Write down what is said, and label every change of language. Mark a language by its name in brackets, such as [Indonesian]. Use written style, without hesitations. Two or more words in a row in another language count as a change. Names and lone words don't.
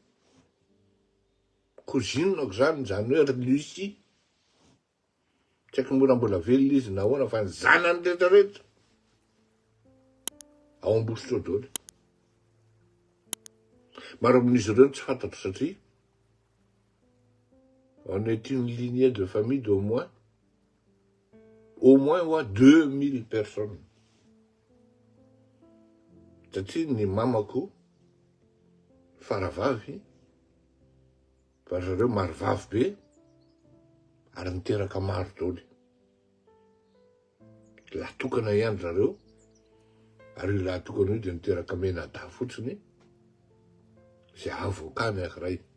[Malagasy] Kozinako zany hoe Lucie. Tsy haiko mbola velona izy nahoana fa ny zanany rehetrarehetra ao Ambositra ao daholo. Maro amin'izy ireo tsy fantatro satria [French] on est une lignée de famille d'au moins 2000 personnes. [Malagasy] Satria ny mamako faravavy, fa zareo marivavy be ary niteraka maro daholo. Lahatokana ihany zareo, ary io lahatokana io dia niteraka Menada fotsiny, zay avoka ny ankiray.